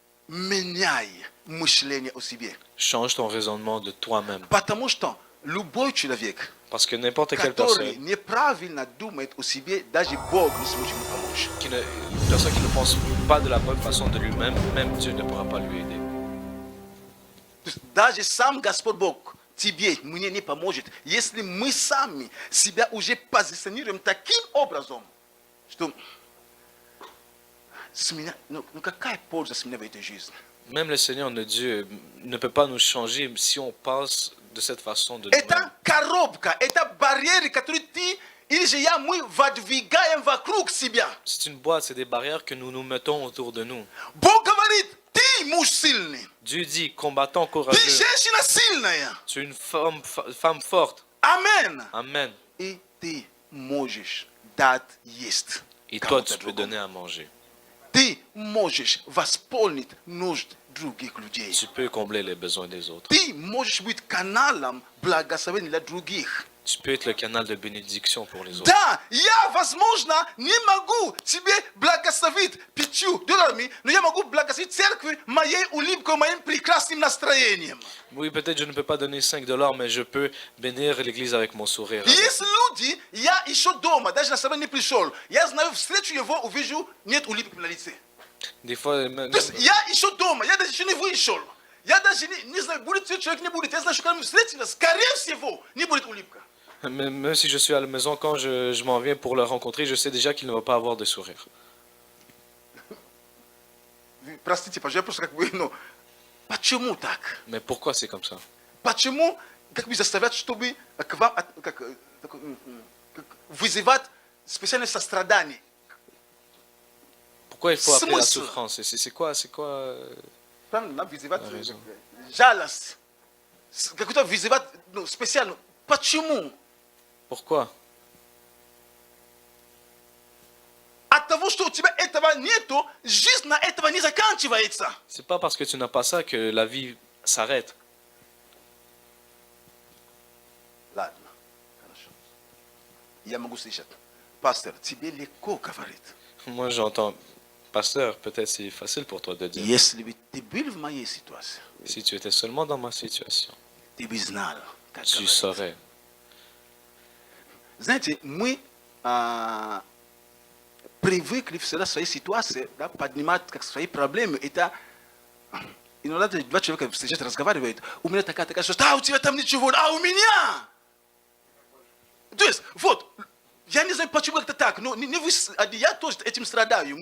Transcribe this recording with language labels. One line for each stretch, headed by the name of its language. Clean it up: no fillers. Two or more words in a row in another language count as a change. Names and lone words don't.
Russian: меняй мышление о себе.
French: Change ton raisonnement de toi-même.
Russian: Потому что любой человек,
French: Parce que n'importe quelle
Russian: который
French: personne
Russian: неправильно думает о себе, даже Бог не сможет ему помочь.
French: une personne qui ne pense pas de la bonne façon de lui-même, même Dieu ne pourra pas lui aider.
Russian: То есть даже сам Господь Бог тебе, мне не поможет, если мы сами себя уже позиционируем таким образом, что с меня, ну какая польза с меня в этой жизни?
French: Même le Seigneur, notre Dieu, ne peut pas nous changer si on pense de cette façon de nous-mêmes.
Russian: Это коробка, это барьеры, которые ты или же я, мы выдвигаем вокруг себя.
French: C'est une boîte, c'est des barrières que nous nous mettons autour de nous.
Russian: Бог говорит, ты муж сильный,
French: Dieu dit, combattant
Russian: ты
French: courageux,
Russian: женщина сильная.
French: tu es une femme forte.
Russian: Амен.
French: Amen.
Russian: И ты можешь дать есть.
French: Et toi,
Russian: кому-то
French: tu peux
Russian: другому.
French: donner à manger.
Russian: Ты можешь восполнить нужд других людей.
French: Tu peux combler les besoins des autres.
Russian: Ты можешь быть каналом благословения для других.
French: Tu peux être le canal de bénédiction pour les autres.
Russian: Да, я, возможно, не могу тебе благословить $5, но я могу благословить церкви моей улыбкой, моим прекрасным настроением.
French: Oui, peut-être je ne peux pas donner $5, mais je peux bénir l'église avec mon sourire.
Russian: Есть люди, я еще дома, даже на собрание не пришел, я знаю, встречу его, увижу, нет улыбки на лице.
French: Des fois, même,
Russian: То есть я еще дома, я даже еще не вышел. Я даже не знаю, будет человек, не будет. Я знаю, что когда мы встретимся, скорее всего, не будет улыбка.
French: même si je suis à la maison, quand je m'en viens pour le rencontrer, je sais déjà qu'il ne va pas avoir de sourire.
Russian: Простите, пожалуйста, я просто как бы, ну, почему так?
French: Mais pourquoi c'est comme ça?
Russian: Почему как бы заставлять, чтобы к вам вызывать специальное сострадание?
French: Pourquoi il faut appeler la
Russian: Смысл?
French: souffrance? C'est quoi
Russian: Правильно, нам вызывать
French: raison.
Russian: жалость, какую-то вызывать, ну, специально. Почему?
French: Pourquoi?
Russian: От того, что у тебя этого нету, жизнь на этого не заканчивается.
French: C'est pas parce que tu n'as pas ça que la vie s'arrête.
Russian: Ладно, хорошо. Я могу слышать. Пастор, тебе легко говорит.
French: Moi, j'entends, pasteur, peut-être c'est facile pour toi de dire.
Russian: Если бы ты был в моей ситуации,
French: Si tu étais seulement dans ma situation,
Russian: ты бы знал, как
French: tu
Russian: говорить.
French: saurais.
Russian: Знаете, мы привыкли всегда в своей ситуации, да, поднимать как свои проблемы. Это иногда два человека встречают, разговаривают. У меня такая ситуация, а у тебя там ничего, а у меня. То есть, вот, я не знаю, почему это так, но не вы, я тоже этим страдаю.